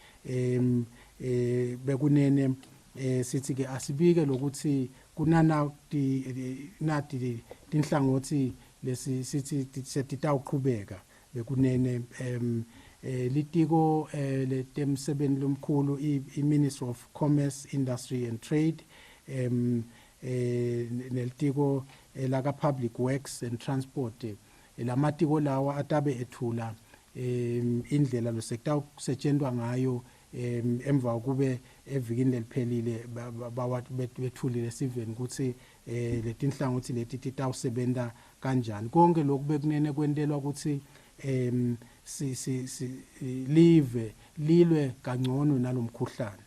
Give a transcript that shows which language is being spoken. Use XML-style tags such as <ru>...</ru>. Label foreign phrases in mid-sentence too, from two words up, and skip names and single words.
<ss>bekunene sithi ke asibike lokuthi kunana nati tinhlangothi lesi sithi setitawuqhubeka bekunene litiko letemsebenzi lomkhulu i-Ministry of Commerce, Industry and Trade nelitiko laka Public Works and Transport lamatiko lawa atabe ethula indlela lo sekta kusetshenzwa ngayo emva kube evikini leliphelile bethulile siveni ukuthi letinhlangothi leti titawusebenza kanjani konke lokhu bekunene kwentelwa ukuthi live lilwe kangcono nalomkhuhlane.</ss>